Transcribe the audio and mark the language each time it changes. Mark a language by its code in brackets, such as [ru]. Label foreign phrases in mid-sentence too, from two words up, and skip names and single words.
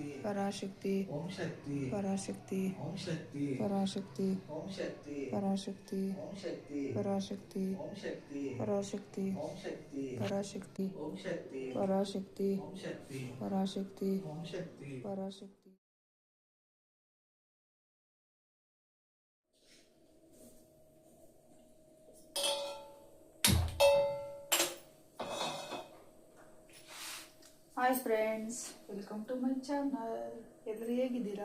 [sa] पराशक्ति ओम शक्ति पराशक्ति ओम शक्ति पराशक्ति ओम शक्ति पराशक्ति ओम शक्ति पराशक्ति ओम शक्ति पराशक्ति ओम शक्ति पराशक्ति ओम शक्ति पराशक्ति ओम शक्ति पराशक्ति ओम शक्ति [en] पराशक्ति Hi friends, welcome to my channel. [kn] ಎಲ್ಲರೂ ಹೇಗಿದ್ದೀರಾ?